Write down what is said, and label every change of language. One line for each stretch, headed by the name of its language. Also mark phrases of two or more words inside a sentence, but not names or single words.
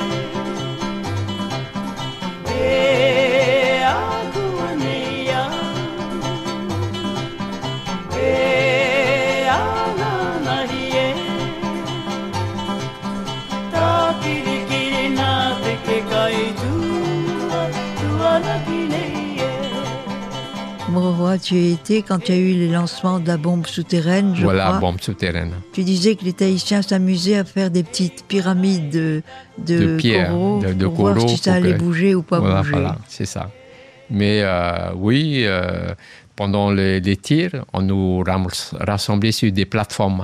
Tahitian: e akua nia e ananahi e tā kirikiri nā te ke kai tua tuanaki nei e
French: Maurovois, tu y étais quand il y a eu les lancements de la bombe souterraine, je Voilà, crois. bombe souterraine. Tu disais que les Tahitiens s'amusaient à faire des petites pyramides de pierre, coraux de pour voir coraux si ça pour allait que- bouger ou pas bouger. Voilà, c'est ça. Mais oui, pendant les tirs, on nous rassemblait sur des plateformes.